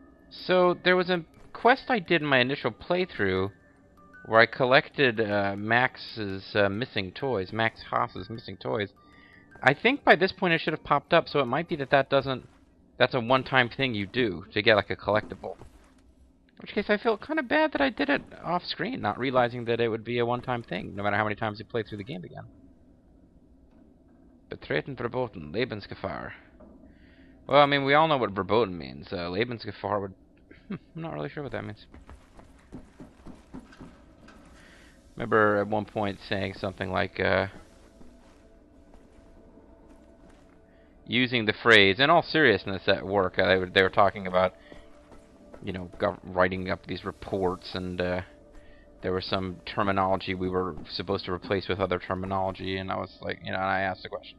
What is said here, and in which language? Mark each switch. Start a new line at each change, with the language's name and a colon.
English: So there was a quest I did in my initial playthrough where I collected Max's missing toys, Max Haas's missing toys. I think by this point it should have popped up, so it might be that that's a one-time thing you do to get like a collectible. In which case I feel kind of bad that I did it off-screen, not realizing that it would be a one-time thing, no matter how many times you play through the game again.
German: Betreten verboten, Lebensgefahr.
English: Well, I mean, we all know what verboten means. Lebensgefahr would... I'm not really sure what that means. Remember at one point saying something like, using the phrase, in all seriousness at work, they were talking about, you know, writing up these reports, and there was some terminology we were supposed to replace with other terminology, and I was like, you know, and I asked the question.